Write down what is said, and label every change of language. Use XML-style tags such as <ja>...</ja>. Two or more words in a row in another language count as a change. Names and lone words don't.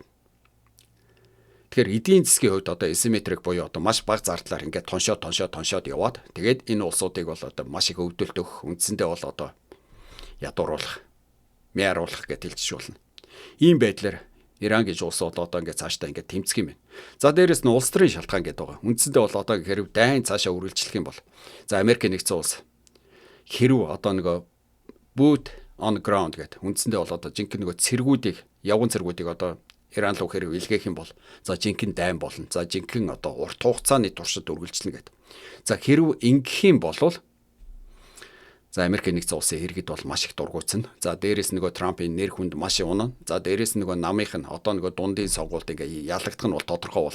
<mn>Тэгэхээр эдийн засгийн хувьд одоо асимметрик буюу одоо маш бага зардлаар ингээд тоншоод яваад тэгээд энэ улсуудыг бол одоо маш их өвдөлт өгөх, үндсэндээ бол одоо ядууруулах, мяаруулах гэж хэлж болно. Ийм байдлаар Иран гэж улс бол одоо ингээд цаашдаа ингээд тэмцэх юм байна. За дээрэс нь улс төрийн шалтгаан гэдэг байгаа. Үндсэндээ бол одоо хэрэг дайн цаашаа үргэлжлэх юм бол за Америкийн нэгдсэн улс хэрв одоо нөгөө</mn> <en>boot on ground</en> <mn>гэдэг үндсэндээ бол одоо жинхэнэ нөгөө цэргүүдийг, явган цэргүүдийг одоо Иран руу хэрэг илгээх юм бол за жинхэнэ дайн болно. За жинхэнэ одоо урт хугацааны туршид үргэлжлэнэ гэдэг. За хэрв ингэх юм бол за Америкийн нэгдсэн улсын иргэд бол маш их дургуутсан. За дээрэс нөгөө Трампын нэр хүнд маш унана. За дээрэс нөгөө намынх нь одоо нөгөө дундын сонгуульд ингээ ялагдах нь бол тодорхой болно.</mn>